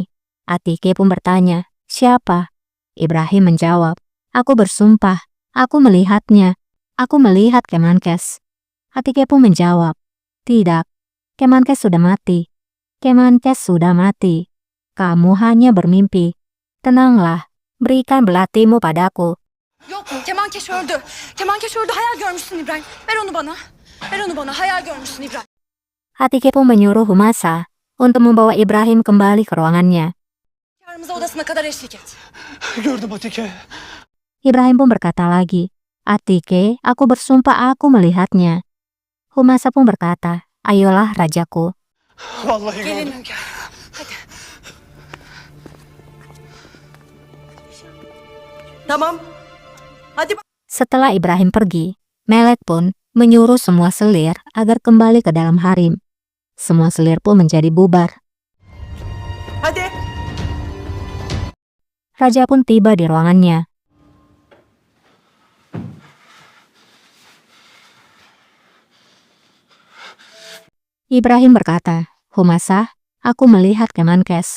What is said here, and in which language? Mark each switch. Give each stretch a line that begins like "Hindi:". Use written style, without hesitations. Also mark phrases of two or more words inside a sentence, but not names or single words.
Indonesian: Atike pun bertanya, "Siapa?" Ibrahim menjawab, "Aku bersumpah, aku melihatnya. Aku melihat Kemenkes." Atike pun menjawab, "Tidak, Kemenkes sudah mati. Kemenkes sudah mati. Kamu hanya bermimpi. Tenanglah, berikan belatimu padaku."
Turkish: Yok, Kemankeş öldü. Kemankeş öldü. Hayal görmüşsün İbrahim. Ver onu bana. Ver onu bana. Hayal görmüşsün İbrahim.
Indonesian: Atike pun menyuruh Humasa untuk membawa Ibrahim kembali ke ruangannya.
Turkish: Yarımıza odasına kadar eşlik et. Gördüm Atike.
Indonesian: Ibrahim pun berkata lagi, "Atike, aku bersumpah aku melihatnya." Humasa pun berkata, "Ayolah rajaku."
Turkish: Vallahi Gelin gördüm. hünkâr. Hadi. Tamam. Hadi
Indonesian: Setelah Ibrahim pergi, Melek pun menyuruh semua selir agar kembali ke dalam harem. Semua selir pun menjadi bubar.
Turkish: hadi.
Indonesian: Raja pun tiba di ruangannya. Ibrahim berkata, "Humasa, aku melihat Kemenkes.